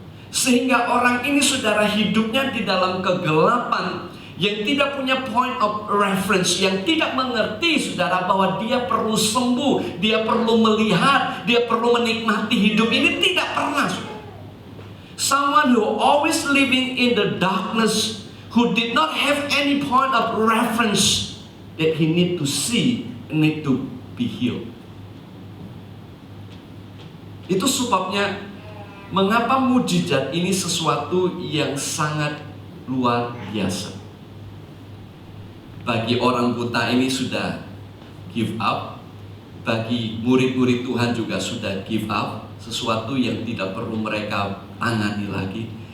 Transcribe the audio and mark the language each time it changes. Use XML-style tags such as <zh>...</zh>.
<id>Sehingga orang ini, saudara, hidupnya di dalam kegelapan, yang tidak punya point of reference, yang tidak mengerti, saudara, bahwa dia perlu sembuh, dia perlu melihat, dia perlu menikmati hidup ini, tidak pernah.</id> <en>Someone who always living in the darkness, who did not have any point of reference that he need to see, need to be healed.</en> <id>Itu sebabnya mengapa mujizat ini sesuatu yang sangat luar biasa. Bagi orang buta ini sudah give up, bagi murid-murid Tuhan juga sudah give up, sesuatu yang tidak perlu mereka tangani lagi.</id>